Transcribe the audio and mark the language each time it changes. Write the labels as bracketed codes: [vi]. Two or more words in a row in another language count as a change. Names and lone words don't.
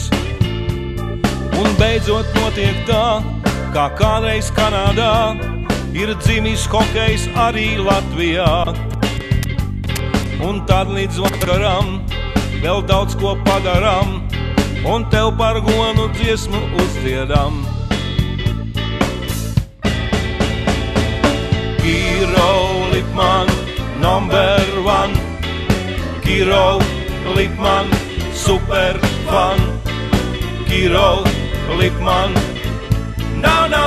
[lv] Un beidzot notiek tā, kā kādreiz Kanādā, ir dzimis hokejs arī Latvijā. Un tad līdz vakaram vēl daudz ko padaram, un tev par gonu dziesmu uzdziedam. Kiro Lipman, #1. [en] Kiro Lipman, super fan. Kiro Lipman, no.